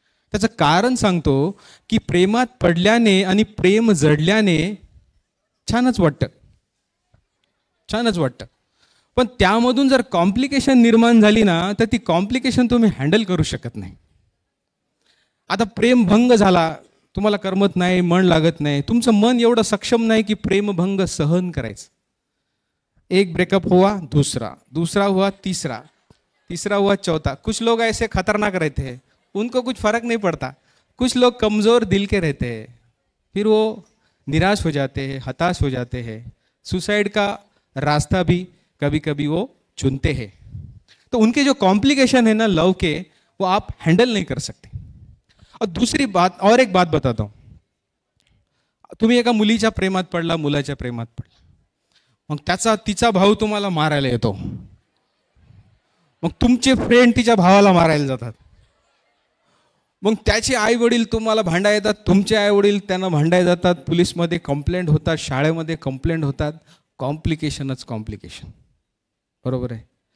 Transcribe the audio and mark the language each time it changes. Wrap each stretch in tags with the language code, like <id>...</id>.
<mr>त्याचं कारण सांगतो की प्रेमात पडल्याने आणि प्रेम जडल्याने छानच वाटतं, छानच वाटतं, पण त्यामधून जर कॉम्प्लिकेशन निर्माण झाली ना तर ती कॉम्प्लिकेशन तुम्ही हँडल करू शकत नाही. आता प्रेमभंग झाला, तुम्हाला करमत नाही, मन लागत नाही, तुमचं मन एवढं सक्षम नाही की प्रेमभंग सहन करायचं.</mr> <hi>एक ब्रेकअप हुआ, दूसरा हुआ, तीसरा हुआ, चौथा. कुछ लोग ऐसे खतरनाक रहते हैं, उनको कुछ फर्क नहीं पड़ता. कुछ लोग कमज़ोर दिल के रहते हैं, फिर वो निराश हो जाते हैं, हताश हो जाते हैं, सुसाइड का रास्ता भी कभी कभी वो चुनते हैं। तो उनके जो कॉम्प्लिकेशन है ना लव के, वो आप हैंडल नहीं कर सकते। और दूसरी बात, और एक बात बताता हूं,</hi> <mr>तुम्ही एका मुलीच्या प्रेमात पडला, मुलाच्या प्रेमात पडला, मग तिचा भाऊ तुम्हाला मारायला येतो, मग तुमचे फ्रेंड तिच्या भावाला मारायला जातात, मग त्याचे आई वडील तुम्हाला भांडायला येतात, तुमचे आई वडील त्यांना भांडायला जातात, पोलीसमध्ये कंप्लेंट होतात, शाळेमध्ये कंप्लेंट होतात, कॉम्प्लिकेशनच कॉम्प्लिकेशन, बरोबर आहे।</mr>